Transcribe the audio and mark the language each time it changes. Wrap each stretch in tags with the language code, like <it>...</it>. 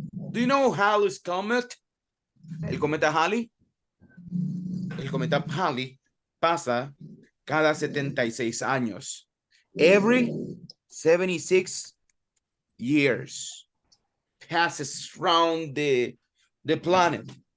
<en>Do you know Halley's Comet?</en> <es>El cometa Halley. El cometa Halley pasa cada 76 años.</es> <en>Every 76 years. Passes around the planet.</en>